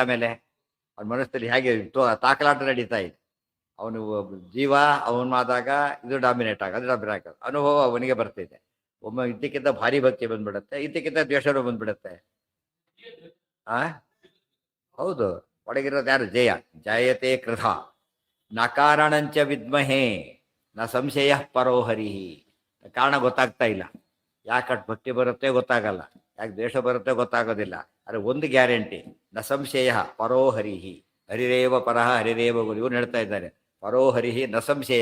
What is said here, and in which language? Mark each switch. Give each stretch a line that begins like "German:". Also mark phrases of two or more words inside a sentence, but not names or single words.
Kannada: ಆಮೇಲೆ ಅವನ ಮನಸ್ಸಲ್ಲಿ ಹೇಗೆ ತಾಕಲಾಟ ನಡೀತಾ ಇದೆ. ಅವನು ಜೀವ ಅವನಾದಾಗ ಇದು ಡಾಮಿನೇಟ್ ಅದು ಡಾಮಿನೇಟ್ ಅನುಭವ ಅವನಿಗೆ ಬರ್ತಿದೆ. ಒಮ್ಮೆ ಇದ್ದಕ್ಕಿಂತ ಭಾರಿ ಭಕ್ತಿ ಬಂದ್ಬಿಡುತ್ತೆ, ಇದ್ದಕ್ಕಿಂತ ದ್ವೇಷನೂ ಬಂದ್ಬಿಡುತ್ತೆ. ಹೌದು, ಒಳಗಿರೋದು ಯಾರು?
Sanskrit: ಜಯ ಜಾಯತೆ ಕೃತ. ನ ಕಾರಣಂಚ ವಿದ್ಮಹೇ ನ ಸಂಶಯ ಪರೋಹರಿ.
Kannada: ಕಾರಣ ಗೊತ್ತಾಗ್ತಾ ಇಲ್ಲ. ಯಾಕೆ ಭಕ್ತಿ ಬರುತ್ತೆ ಗೊತ್ತಾಗಲ್ಲ, ಯಾಕೆ ದ್ವೇಷ ಬರುತ್ತೆ ಗೊತ್ತಾಗೋದಿಲ್ಲ. ಆದರೆ ಒಂದು ಗ್ಯಾರಂಟಿ,
Sanskrit: ನ ಸಂಶಯ ಪರೋಹರಿಹಿ. ಹರಿರೇವ ಪರಹ ಹರಿರೇವ ಗುರು.
Kannada: ಇವ್ರು ಹೇಳ್ತಾ ಇದ್ದಾರೆ
Sanskrit: ಪರೋಹರಿಹಿ ನ ಸಂಶಯ.